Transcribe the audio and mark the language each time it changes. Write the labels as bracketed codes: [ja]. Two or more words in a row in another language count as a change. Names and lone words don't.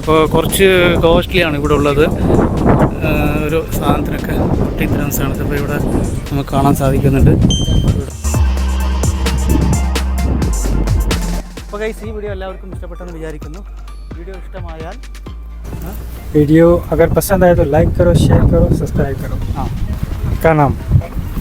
[ml] അപ്പോൾ കുറച്ച് കോസ്റ്റ്ലിയാണ് ഇവിടെ ഉള്ളത്. ഒരു സാധനത്തിനൊക്കെ 14 dirhams ആണ്. അപ്പോൾ ഇവിടെ നമുക്ക് കാണാൻ സാധിക്കുന്നുണ്ട്. അപ്പോൾ ഗൈസ് ഈ വീഡിയോ എല്ലാവർക്കും ഇഷ്ടപ്പെട്ടെന്ന് വിചാരിക്കുന്നു. വീഡിയോ ഇഷ്ടമായാൽ [hi] वीडियो अगर पसंद आए तो लाइक करो, शेयर करो, सब्सक्राइब करो. हाँ, क्या नाम?